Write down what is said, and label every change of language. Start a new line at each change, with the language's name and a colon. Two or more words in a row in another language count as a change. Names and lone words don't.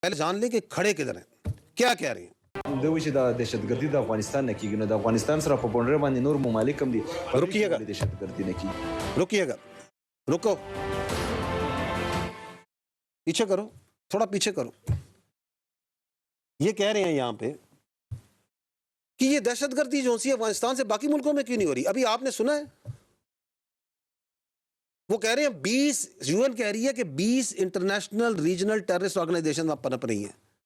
Urdu: پہلے جان لیں کہ کھڑے کدھر ہیں، کیا کہہ رہے ہیں.
Pashto: دوی چې د دهشتګردي د افغانستان نه کیږي نو د افغانستان سره په بونډر باندې نور ممالک هم دي
Urdu: रुकिएगा
Pashto: دهشتګردي نه کیږي
Urdu: رکیے گا رکو، پیچھے کرو، تھوڑا پیچھے کرو. یہ کہہ رہے ہیں یہاں پہ کہ یہ دہشت گردی جو سی ہے افغانستان سے باقی ملکوں میں کیوں نہیں ہو رہی. ابھی آپ نے سنا ہے، وہ کہہ رہے ہیں 20 یو این کہہ رہی ہے کہ 20
English: international regional terrorist organization
Urdu: پنپ رہی ہیں.